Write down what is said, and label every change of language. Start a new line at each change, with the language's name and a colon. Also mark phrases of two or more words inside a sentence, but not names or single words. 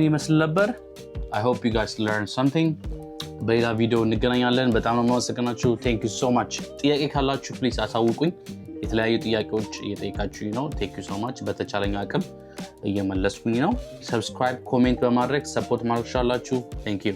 Amharic: ይመስል ነበር
English: I hope you guys learned something
Amharic: በሌላ ቪዲዮ እንገናኛለን በጣም ነው የማመሰግናችሁ
English: thank you so much
Amharic: ጥያቄ ካላችሁ please አሳውቁኝ የተለያዩ ጥያቄዎች እየጠየቃችሁኝ ነው
English: thank you so much
Amharic: በተቻለኝ አቅም እየመለስኩኝ ነው
English: subscribe comment
Amharic: በማድረግ support ማድረግ ትችላላችሁ
English: thank you